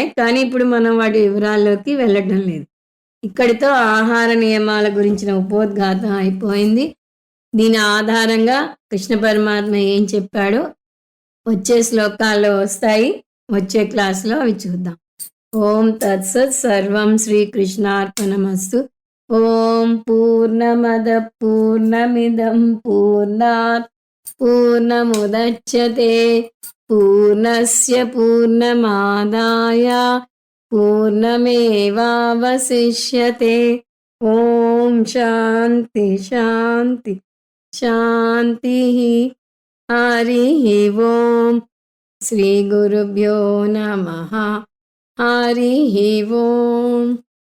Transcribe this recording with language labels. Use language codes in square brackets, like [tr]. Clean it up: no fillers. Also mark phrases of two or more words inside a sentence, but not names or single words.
[te] కానీ ఇప్పుడు మనం వాటి వివరాల్లోకి వెళ్ళటం లేదు. ఇక్కడితో ఆహార నియమాల గురించిన ఉపోద్ఘాతం అయిపోయింది. దీని ఆధారంగా కృష్ణ పరమాత్మ ఏం చెప్పాడో వచ్చే శ్లోకాల్లో వస్తాయి. వచ్చే క్లాస్లో అవి చూద్దాం. [sa] ఓం తత్సత్. సర్వం శ్రీకృష్ణార్పణమస్తు. ఓం పూర్ణమద పూర్ణమిదం పూర్ణాత్ పూర్ణముదచ్యతే పూర్ణస్య పూర్ణమాదాయ పూర్ణమేవావశిష్యతే. ఓం శాంతి శాంతి శాంతి. హరి ఓం. శ్రీ గురుభ్యో నమః. హరి ఓం.